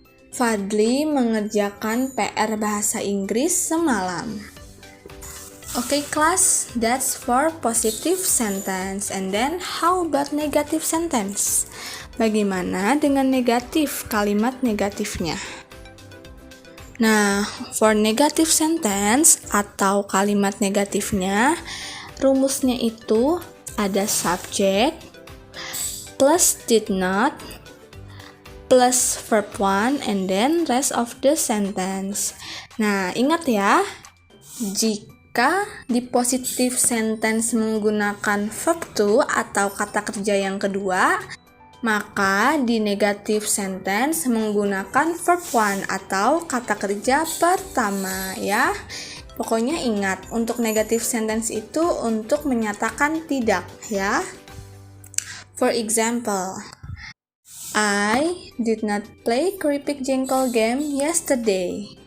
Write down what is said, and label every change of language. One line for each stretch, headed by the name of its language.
Indonesian: Fadli mengerjakan PR bahasa Inggris semalam.
English: Okay, class, that's for positive sentence. And then how about negative sentence?
Indonesian: Bagaimana dengan negatif, kalimat negatifnya?
English: Nah, for negative sentence
Indonesian: atau kalimat negatifnya, rumusnya itu ada
English: subject plus did not plus verb 1 and then rest of the sentence.
Indonesian: Nah, ingat ya, jika di positive sentence menggunakan verb to atau kata kerja yang kedua, maka di negative sentence menggunakan verb 1 atau kata kerja pertama ya. Pokoknya ingat, untuk negative sentence itu untuk menyatakan tidak ya.
English: For example, I did not play keripik jengkol game yesterday.